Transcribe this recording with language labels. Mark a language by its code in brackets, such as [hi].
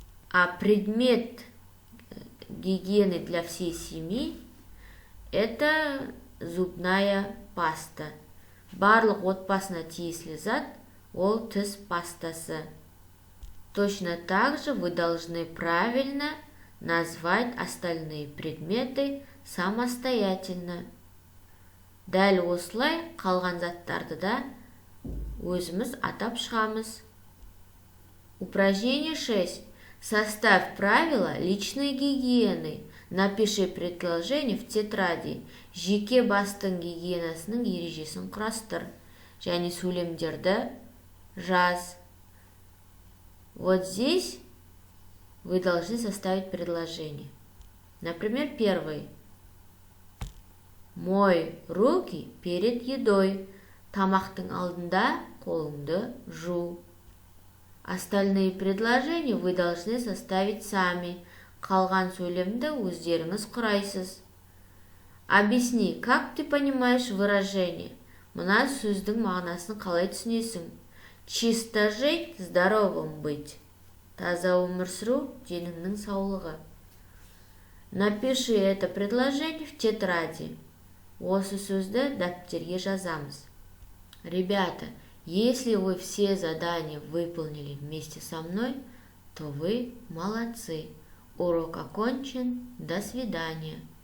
[ru] А предмет гигиены для всей семьи это зубная паста. [kk] Барлық отбасына тиесілі зат ол тіс пастасы. [ru] Точно так же вы должны правильно назвать остальные предметы самостоятельно. [kk] Дәл осылай қалған заттарды да өзіміз атап шығамыз. [ru] Упражнение 6. Составь правила личной гигиены. Напиши предложение в тетради. [kk] Жеке бастың гигиенасының ережесін құрастыр. Және сөйлемдерді жаз. [ru] Вот здесь вы должны составить предложение. Например, первый. Мой руки перед едой. [kk] Тамақтың алдында қолыңды жу. [ru] Остальные предложения вы должны составить сами. [kk] Қалған сөйлемді өздеріңіз құрайсыз. [ru] Объясни, как ты понимаешь выражение? [kk] Мына сөздің мағынасын қалай түсінесің? [ru] Чисто жить, здоровым быть. [kk] Таза өмір сүру, деніңнің саулығы. [ru] Напиши это предложение в тетради. [kk] Осы сөзді дәптерге жазамыз. [ru] Ребята, если вы все задания выполнили вместе со мной, то вы молодцы. Урок окончен. До свидания.